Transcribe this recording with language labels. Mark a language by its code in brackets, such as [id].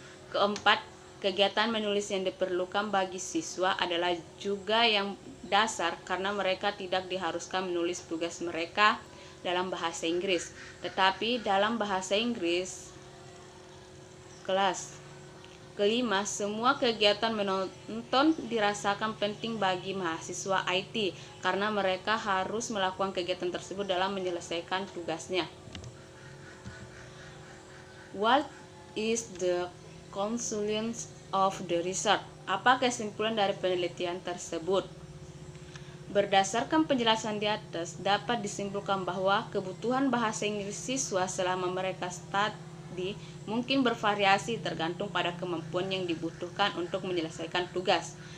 [id] Keempat, kegiatan menulis yang diperlukan bagi siswa adalah juga yang dasar karena mereka tidak diharuskan menulis tugas mereka dalam bahasa Inggris, tetapi dalam bahasa Inggris kelas. Kelima, semua kegiatan menonton dirasakan penting bagi mahasiswa IT karena mereka harus melakukan kegiatan tersebut dalam menyelesaikan tugasnya. [en] What is the conclusion of the research? [id] Apa kesimpulan dari penelitian tersebut? Berdasarkan penjelasan di atas, dapat disimpulkan bahwa kebutuhan bahasa Inggris siswa selama mereka studi mungkin bervariasi tergantung pada kemampuan yang dibutuhkan untuk menyelesaikan tugas.